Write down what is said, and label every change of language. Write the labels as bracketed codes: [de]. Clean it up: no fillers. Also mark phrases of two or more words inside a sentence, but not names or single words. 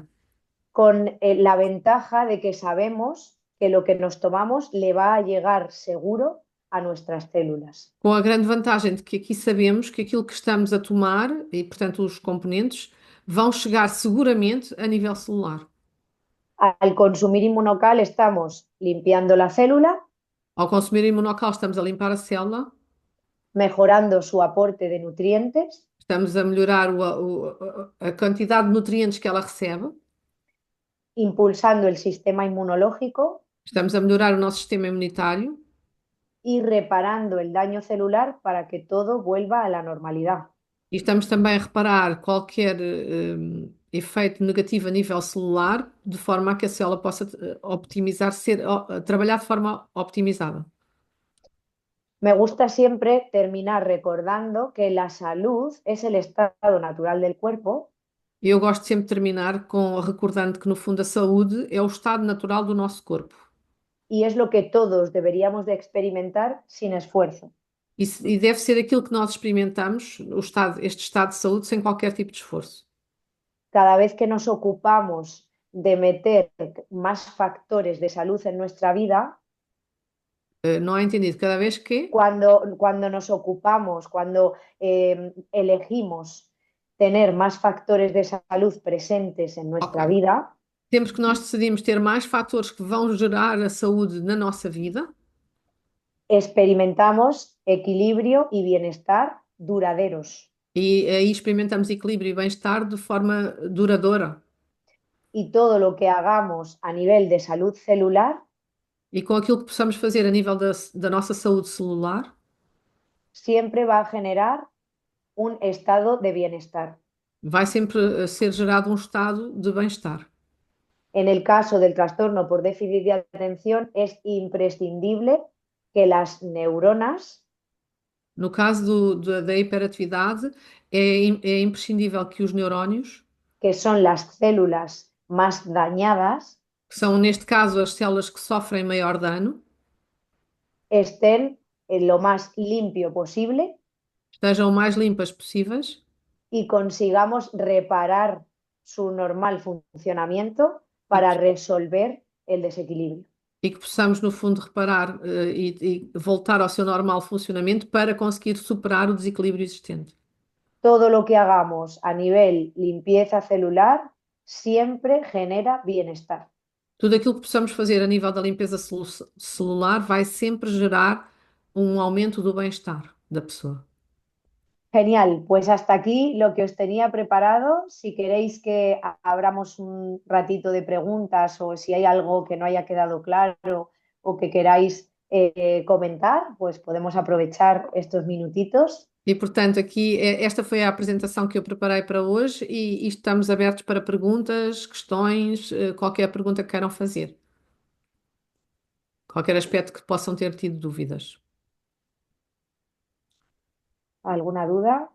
[es] Con la ventaja de que sabemos que lo que nos tomamos le va a llegar seguro a nuestras células. [pt] com a grande vantagem de que aqui sabemos que aquilo que estamos a tomar, e portanto os componentes, vão chegar seguramente a nível celular. [es] Al consumir Inmunocal estamos limpiando la célula, [pt] Ao consumir imunocal, estamos a limpar a célula, [es] mejorando su aporte de nutrientes, [pt] estamos a melhorar a quantidade de nutrientes que ela recebe, [es] impulsando el sistema inmunológico [pt] estamos a melhorar o nosso sistema imunitário [es] y reparando el daño celular para que todo vuelva a la normalidad. [pt] e estamos também a reparar qualquer efeito negativo a nível celular, de forma a que a célula possa optimizar, trabalhar de forma optimizada. [es] Me gusta siempre terminar recordando que la salud es el estado natural del cuerpo [pt] E eu gosto sempre de terminar recordando que, no fundo, a saúde é o estado natural do nosso corpo. [es] y es lo que todos deberíamos de experimentar sin esfuerzo. [pt] E deve ser aquilo que nós experimentamos, este estado de saúde, sem qualquer tipo de esforço. [es] Cada vez que nos ocupamos de meter más factores de salud en nuestra vida, [pt] Não é entendido? Cada vez que [es] cuando nos ocupamos, cuando elegimos tener más factores de salud presentes en nuestra Ok. vida, [pt] Sempre que nós decidimos ter mais fatores que vão gerar a saúde na nossa vida, [es] experimentamos equilibrio y bienestar duraderos. [pt] e aí experimentamos equilíbrio e bem-estar de forma duradoura. [es] Y todo lo que hagamos a nivel de salud celular [pt] E com aquilo que possamos fazer a nível da nossa saúde celular, [es] siempre va a generar un estado de bienestar. [pt] vai sempre ser gerado um estado de bem-estar. [es] En el caso del trastorno por déficit de atención, es imprescindible que las neuronas, [pt] No caso da hiperatividade, é imprescindível que os neurónios, [es] que son las células más dañadas, [pt] que são neste caso as células que sofrem maior dano, [es] estén en lo más limpio posible [pt] estejam o mais limpas possíveis [es] y consigamos reparar su normal funcionamiento [pt] e para que, [es] resolver el desequilibrio. [pt] e que possamos, no fundo, reparar e voltar ao seu normal funcionamento para conseguir superar o desequilíbrio existente. [es] Todo lo que hagamos a nivel limpieza celular siempre genera bienestar. [pt] Tudo aquilo que possamos fazer a nível da limpeza celular vai sempre gerar um aumento do bem-estar da pessoa. [es] Genial, pues hasta aquí lo que os tenía preparado. Si queréis que abramos un ratito de preguntas o si hay algo que no haya quedado claro o que queráis comentar, pues podemos aprovechar estos minutitos. [pt] E, portanto, aqui esta foi a apresentação que eu preparei para hoje e estamos abertos para perguntas, questões, qualquer pergunta que queiram fazer, qualquer aspecto que possam ter tido dúvidas. [es] ¿Alguna duda?